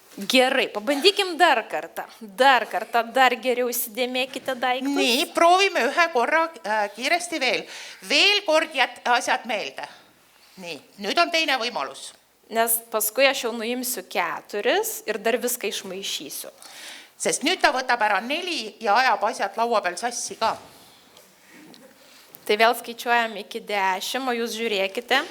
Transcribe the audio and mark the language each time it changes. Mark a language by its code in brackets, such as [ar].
[lt] Gerai, pabandykim dar kartą. Dar geriau įsidėmėkite daiktus. [et] Nii, proovime ühe korra kiiresti veel. Veel kord asjad meelde. Nii, nüüd on teine võimalus. [lt] Nes paskui aš jau nuimsiu 4 ir dar viską išmaišysiu. [et] Sest nüüd ta võtab ära 4 ja ajab asjad laua peal sassi ka. [lt] Tai vėl skaičiuojam iki 10, o jūs žiūrėkite.